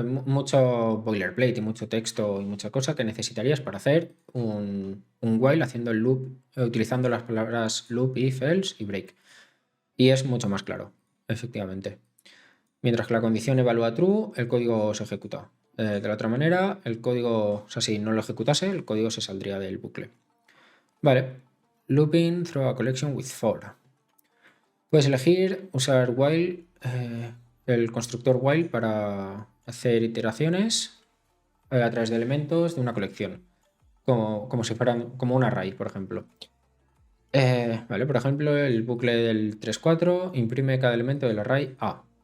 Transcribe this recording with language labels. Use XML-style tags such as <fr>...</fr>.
<es>Mucho boilerplate y mucho texto y mucha cosa que necesitarías para hacer un while haciendo el loop, utilizando las palabras loop, if, else y break. Y es mucho más claro, efectivamente. Mientras que la condición evalúa true, el código se ejecuta. De la otra manera, el código, o sea, si no lo ejecutase, el código se saldría del bucle. Vale.</es> <en>Looping through a collection with for.</en> <es>Puedes elegir usar while, el constructor while para hacer iteraciones a través de elementos de una colección, como si fueran como un array, por ejemplo. Vale, por ejemplo, el bucle del 3.4 imprime cada elemento del array A.</es>